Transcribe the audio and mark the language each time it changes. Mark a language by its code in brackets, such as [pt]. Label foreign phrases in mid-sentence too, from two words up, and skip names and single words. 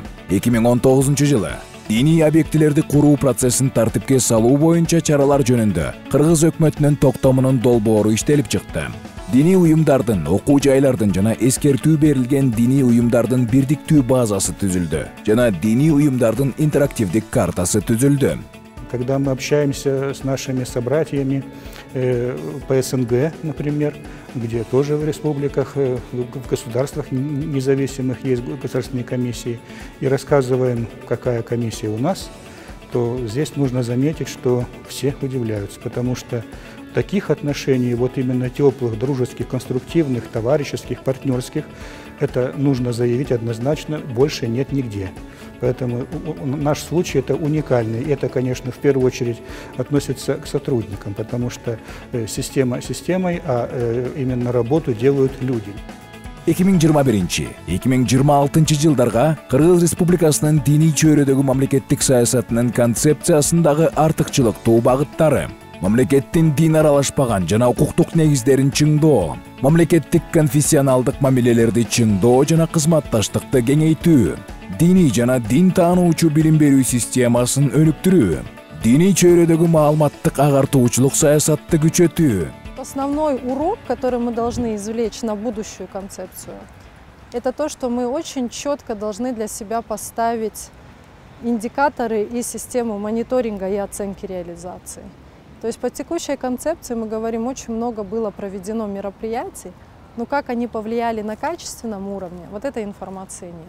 [ky] 2019 жылы диний объектилерди куруу процессин тартипке салуу боюнча чаралар жөнүндө Кыргыз өкмөтүнүн токтомунун долбоору иштелип чыкты. Диний уюмдардын, окуу жайлардын жана эскертүү берилген диний уюмдардын бирдиктүү базасы түзүлдү жана диний уюмдардын интерактивдик картасы түзүлдү. [ru] Когда мы общаемся с нашими собратьями по СНГ, например, где тоже в республиках, в государствах независимых есть государственные комиссии, и рассказываем, какая комиссия у нас, то здесь нужно заметить, что все удивляются, потому что таких отношений, вот именно теплых, дружеских, конструктивных, товарищеских, партнерских, это нужно заявить однозначно, больше нет нигде. Поэтому наш случай это уникальный. И это, конечно, в первую очередь относится к сотрудникам, потому что система системой, а именно работу делают люди. [ky] 2021-2026 жылдарга Кыргыз Республикасынын диний чөйрөдөгү мамлекеттик саясатынын концепциясындагы артыкчылыктуу багыттары: мамлекеттин дин аралашпаган жана укуктук негиздерин чыңдоо, мамлекеттик конфессионалдык мамилелерди чыңдоо жана кызматташтыкты кеңейтүү, диний жана дин таануучу билим берүү системасын өнүктүрүү, диний чөйрөдөгү маалыматтык агартуучулук саясатты күчөтүү. [ru] Основной урок, который мы должны извлечь на будущую концепцию, это то, что мы очень четко должны для себя поставить индикаторы и систему мониторинга и оценки реализации. То есть по текущей концепции мы говорим, очень много было проведено мероприятий, но как они повлияли на качественном уровне, вот этой информации нет.